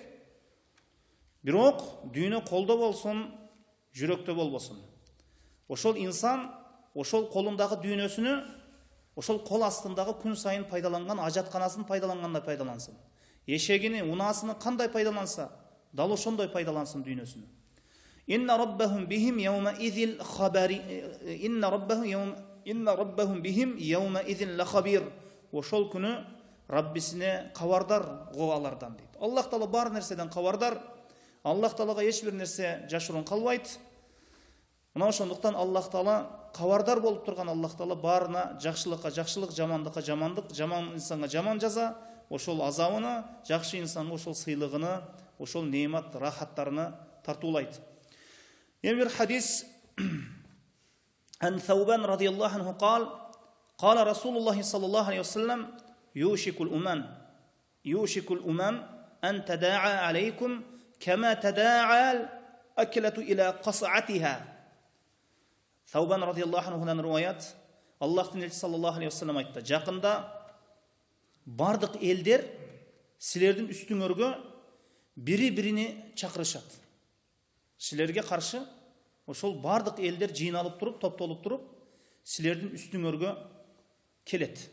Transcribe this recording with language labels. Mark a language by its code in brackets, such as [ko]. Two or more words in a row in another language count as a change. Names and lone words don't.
[ky] Бирок дүйнө колдо болсун, жүрөктө болбосун. Ошол инсан, ошол колундагы дүйнөсүнө, ошол кол астындагы күн сайын пайдаланган ажатканасын пайдалангандай пайдалансын. Эшегини, унаасыны кандай пайдаланса, дал ошондой пайдалансын дүйнөсүнө. [ar] إن ربهم بهم يومئذ لخبير. إن ربهم بهم يومئذ لخبير. [ky] Ошол күнү Раббисине кабардар алардан дейт. Аллах Таала бар нерседен кабардар. Аллах Таалага эч бир нерсе жашыруун калбайт. Мына ошондуктан Аллах Таала кабардар болуп турган Аллах Таала баарына жакшылыкка жакшылык, жамандыкка жамандык, жаман инсанга жаман жаза, ошол азабыны, жакшы инсанга ошол сыйлыгыны, ошол неемат, рахаттарыны тартуулайт. Эми бир хадис [ar] عن ثوبان رضي الله عنه قال رسول الله صلى الله عليه وسلم يوشك الأمم أن تداعى عليكم كما تداعى الأكلة إلى قصعتها. [ky] Саубан [ar] رضي الله عنه [ky] риваят, Аллахтын элчиси [ar] صلى الله عليه وسلم [ky] айтты. Жакында бардык элдер силердин үстүңөргө бири-бирини чакырышат. Силерге каршы ошол бардык элдер жыйналып туруп, топтолуп туруп, силердин үстүңөргө келет.